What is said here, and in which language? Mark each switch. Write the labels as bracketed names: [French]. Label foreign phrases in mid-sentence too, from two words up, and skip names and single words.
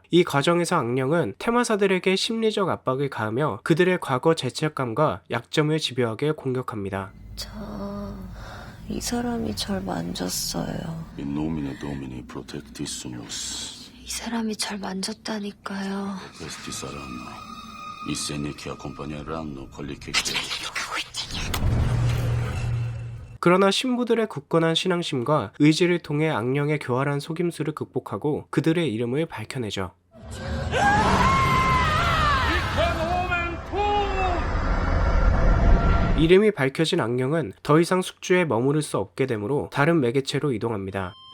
[Korean] 이 과정에서 악령은 테마사들에게 심리적 압박을 가하며 그들의 과거 죄책감과 약점을 집요하게 공격합니다. 이 사람이 절 만졌어요. [Latin] In nomine Domini protectissumus. [Korean] 이 사람이 잘 만졌다니까요. [Italian] Questi saranno i segni che accompagneranno quelli che [Korean] 그러나 신부들의 굳건한 신앙심과 의지를 통해 악령의 교활한 속임수를 극복하고 그들의 이름을 밝혀내죠. 이름이 밝혀진 악령은 더 이상 숙주에 머무를 수 없게 되므로 다른 매개체로 이동합니다.